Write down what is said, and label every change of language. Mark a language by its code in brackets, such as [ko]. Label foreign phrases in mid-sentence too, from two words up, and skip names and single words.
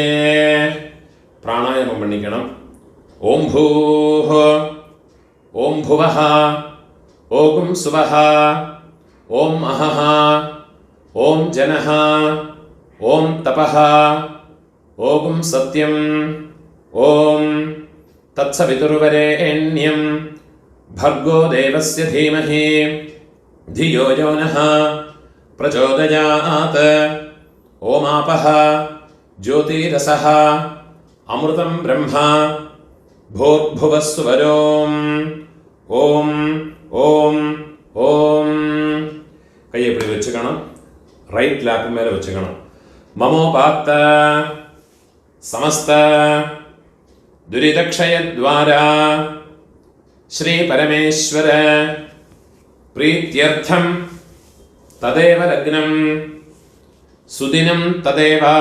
[ta] பிராணாயாமம் பண்ணிக்கணும். [sa] ॐ भूः ॐ भुवः ॐ स्वः ॐ महः ॐ जनः ॐ तपः ॐ सत्यम् ॐ तत्सवितुर्वरेण्यम् भर्गो देवस्य धीमहि धियो यो नः प्रचोदयात्. ओमापः ज्योतिरसः अमृतं ब्रह्म भूर्भुवस्वरों. ஓம் ஓம் ஓம். [ta] கையை இப்படி வச்சுக்கணும். [en] right lap [ta] மேலே வச்சுக்கணும். [sa] ममोपात्त समस्त दुरितक्षयद्वारा श्री परमेश्वर प्रीत्यर्थं तदेव लग्नं सुदिनं तदेव